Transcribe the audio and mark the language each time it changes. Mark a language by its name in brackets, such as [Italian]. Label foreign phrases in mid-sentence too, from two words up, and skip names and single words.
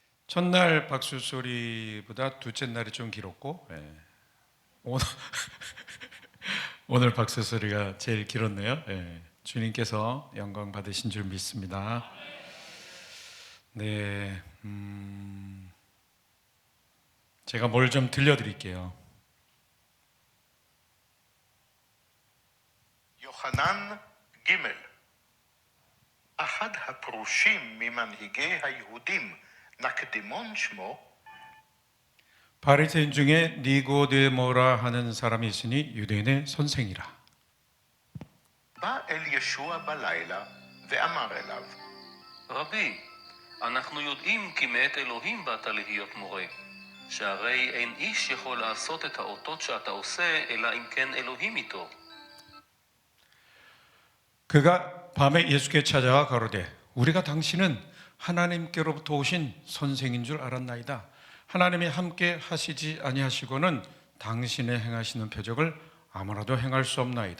[Korean] 첫날 박수 소리보다 둘째 날이 좀 길었고, 오늘, 오늘 박수 소리가 제일 길었네요. 주님께서 영광 받으신 줄 믿습니다. 네, 제가 뭘 좀 들려드릴게요. [Hebrew] יוחנן ג' אחד הפרושים ממנהיגי היהודים, נקדימון שמו, [Korean] 바리새인 중에 니고데모라 하는 사람이 있으니 유대인의 선생이라. [Hebrew] בא אל ישוע בלילה ואמר אליו, רבי, אנחנו יודעים כי מאת אלוהים באת להיות מורה, שהרי אין איש יכול לעשות את האותות שאתה עושה, אלא אם כן אלוהים איתו. [Korean] 그가 밤에 예수께 찾아와 가로되 우리가 당신은 하나님께로부터 오신 선생인 줄 알았나이다. 하나님이 함께 하시지 아니하시고는 당신의 행하시는 표적을 아무나도 행할 수 없나이다.